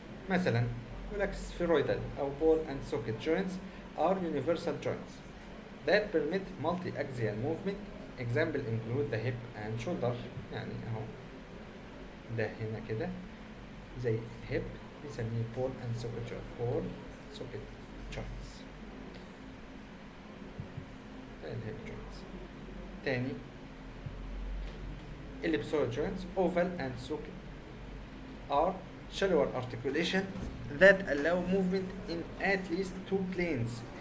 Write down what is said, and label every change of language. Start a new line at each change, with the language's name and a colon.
Arabic: مثلا يقول لك
English: spheroidal او ball and socket joints are universal joints that permit multi-axial movement. Example include the hip and shoulder.
Arabic: يعني اهو ده هنا كده زي hip بنسميه ball and socket joint.
English: ball socket joints ده الهيب joints.
Arabic: تاني
English: ellipsoid joints oval and socket are shallower articulations that allow movement in at least 2 planes.